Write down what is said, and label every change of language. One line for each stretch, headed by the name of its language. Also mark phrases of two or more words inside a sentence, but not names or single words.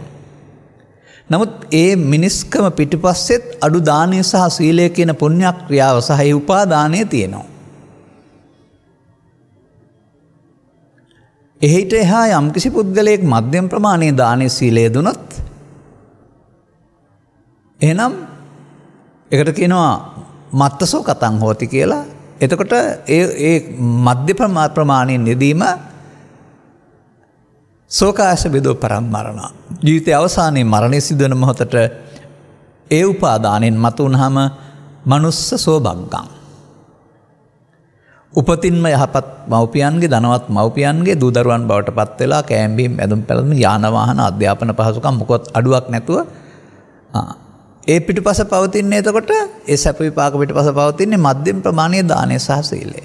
Sinhala: නමුත් ඒ මිනිස්කම පිටිපස්සෙත් අඩු දානය සහ සීලය කියන පුණ්‍ය ක්‍රියාව සහ ඒ උපාදානය තියෙනවා. එහිට එහා යම්කිසි පුද්ගලයෙක් මධ්‍යම ප්‍රමාණයේ දානයේ සීලය දුනොත් එහෙනම් ඒකට කියනවා
Pali: මත්තසෝ කතං හෝති
Sinhala: කියලා. එතකොට ඒ මධ්‍ය ප්‍රමාණයෙන් යෙදීම
Pali: සෝකාස බෙදෝ පරම්මරණ
Sinhala: ජීවිතයේ අවසානයේ මරණය සිදුවන මොහොතට ඒ උපාදානෙන් මතු වුනහම
Pali: මනුස්ස සෝබග්ගං
Sinhala: උපතින්ම යහපත් මව්පියන්ගේ ධනවත් මව්පියන්ගේ දූ දරුවන් බවට පත් වෙලා කෑම්බීම් ඇඳුම් පැළඳුම් යාන වාහන අධ්‍යාපන පහසුකම් මොකොත් අඩුවක් නැතුව ඒ පිටුපස පවතින්නේ එතකොට ඒ සැප විපාක පිටුපස පවතින්නේ මධ්‍යම ප්‍රමාණයේ දානය සහ සීලය.